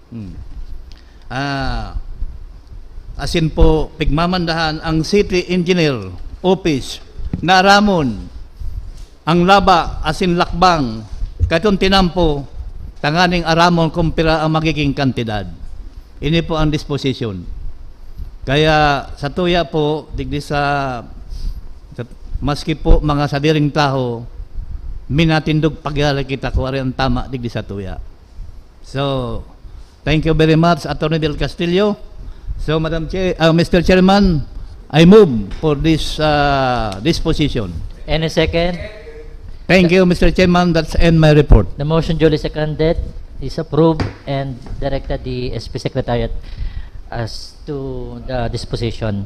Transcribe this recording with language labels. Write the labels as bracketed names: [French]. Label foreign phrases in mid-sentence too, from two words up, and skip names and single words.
[Bikol] Asin po, pigmamandahan ang City Engineer Office na ramon ang laba asin lakbang katong tinampo tanganing aramon kung pira ang magiging kantidad. Ini po ang disposition. Kaya sa tuya po, digdi sa maski po mga sadiring taho, minatindog pagyala kita kung ari ang tama digdi sa tuya. [English] So, thank you very much, Attorney Del Castillo. So, Mr. Chairman, I move for this disposition. Any second? Thank you, Mr. Chairman. That's end my report. The motion duly seconded is approved and directed the SP Secretariat as to the disposition.